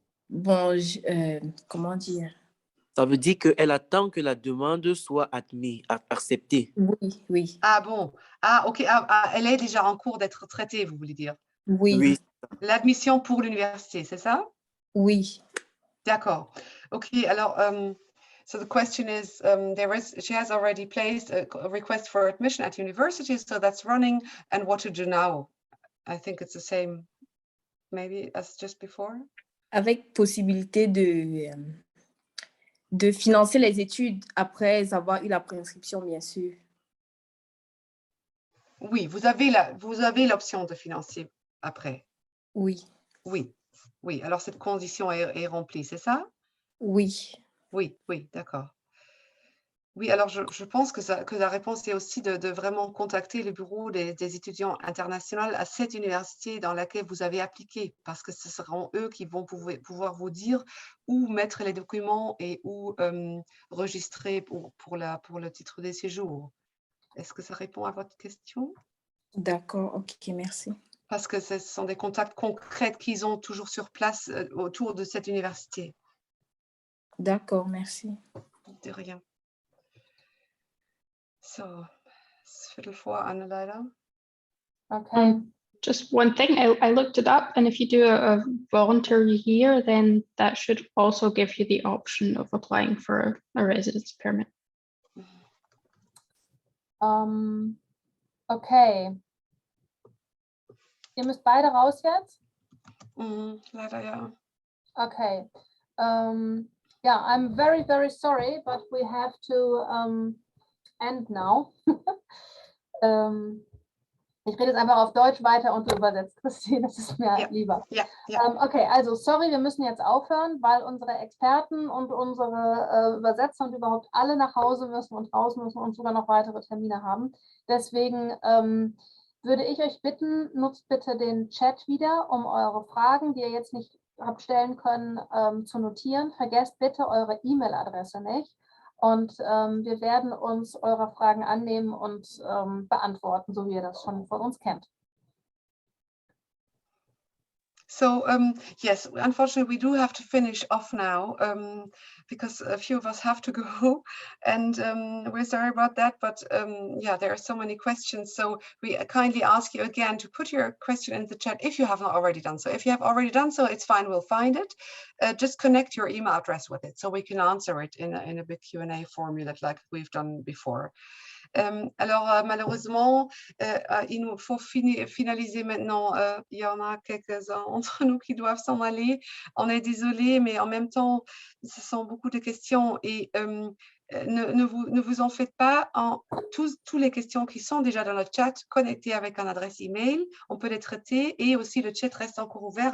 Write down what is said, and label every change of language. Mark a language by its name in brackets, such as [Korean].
[French] Bon, comment dire? Ça veut dire qu'elle attend que la demande soit acceptée. Oui, oui. Ah bon. Ah, ok. Elle est déjà en cours d'être traitée, vous voulez dire? Oui. Oui. L'admission pour l'université, c'est ça? Oui. D'accord. [English] Ok, [French] alors, [English] so the question is, she has already placed a request for admission at university, so that's running, and what to do now? I think it's the same, maybe as just before. [French] Avec possibilité de financer les études après avoir eu la préinscription, bien sûr. Oui, vous avez l'option de financer après. Oui. Oui, oui. Alors cette condition est remplie, c'est ça? Oui. Oui, oui, d'accord. Oui, alors je pense que la réponse est aussi de vraiment contacter le bureau des étudiants internationaux à cette université dans laquelle vous avez appliqué, parce que ce seront eux qui vont pouvoir vous dire où mettre les documents et où enregistrer pour le titre de séjour. Est-ce que ça répond à votre question? D'accord, ok, merci. Parce que ce sont des contacts concrets qu'ils ont toujours sur place autour de cette université. D'accord, merci. De rien. [German] So, viertel vor, Anne, leider. Okay. [English] Just one thing, I looked it up, and if you do a voluntary year, then that should also give you the option of applying for a residence permit. Okay. [German] Ihr müsst beide raus jetzt? Leider ja. Okay. [English] Yeah, I'm very, very sorry, but we have to end now. [German] Ich rede jetzt einfach auf Deutsch weiter und du übersetzt, Christine, das ist mir lieber. Ja. Okay, also sorry, wir müssen jetzt aufhören, weil unsere Experten und unsere Übersetzer und überhaupt alle nach Hause müssen und raus müssen und sogar noch weitere Termine haben. Deswegen würde ich euch bitten, nutzt bitte den Chat wieder, um eure Fragen, die ihr jetzt nicht habt stellen können, zu notieren. Vergesst bitte eure E-Mail-Adresse nicht. Und wir werden uns eurer Fragen annehmen und beantworten, so wie ihr das schon von uns kennt. [English] So, yes, unfortunately, we do have to finish off now because a few of us have to go, and we're sorry about that, but yeah, there are so many questions. So we kindly ask you again to put your question in the chat if you have not already done so. If you have already done so, it's fine, we'll find it. Just connect your email address with it so we can answer it in a big Q&A formula like we've done before. [French] Alors malheureusement, il nous faut finaliser maintenant. Il y en a quelques-uns entre nous qui doivent s'en aller. On est désolé, mais en même temps, ce sont beaucoup de questions et ne vous en faites pas. Toutes les questions qui sont déjà dans le chat, connectées avec une adresse email, on peut les traiter et aussi le chat reste encore ouvert.